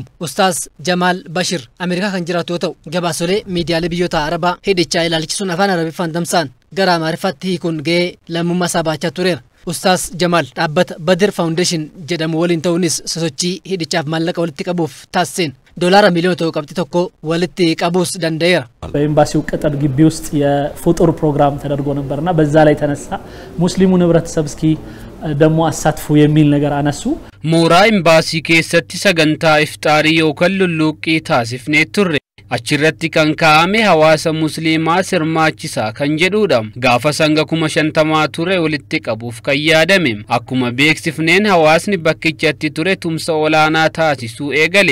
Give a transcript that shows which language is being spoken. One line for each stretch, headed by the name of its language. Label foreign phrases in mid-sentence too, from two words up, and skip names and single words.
Oromo: Ustaaz Jamaal Bashir Ameerikaa kan jiraatu yoo ta'u gabaasolee miidiyaalee biyyoota Arabaa hidhichaa ilaalchisuun afaan Arabiffaan tamsa'an gara Amaarifaatti hiikuun gahee lammummaa isaa baachaa tureera. Ustaaz Jamaal dhaabbata Badir Foundation jedhamu waliin ta'uunis sosochii hidhichaaf maallaqa walitti qabuuf taasiseen doolaara miliyoona tokko qabxii tokko walitti qabuus danda'eera.
Amharic: በኤምባሲው ቅጥር ግቢ ውስጥ የፍጡር ፕሮግራም ተደርጎ ነበርና በዛ ላይ ተነሳ ሙስሊሙን ህብረተሰብ እስኪ ደሞ አሳትፉ የሚል ነገር አነሱ።
Oromo: ሞራ ኤምባሲ keessatti sagantaa iftaarii yookaan lulluuqqii taasifnee turre. Achirratti kan kaa'ame hawaasa musliimaa sirmaachisaa kan jedhudha. Gaafa sanga 50 ture walitti qabuuf kan yaadame. Akkuma beeksifneen hawaasni bakkichatti ture tumsa olaanaa taasisuu eegale.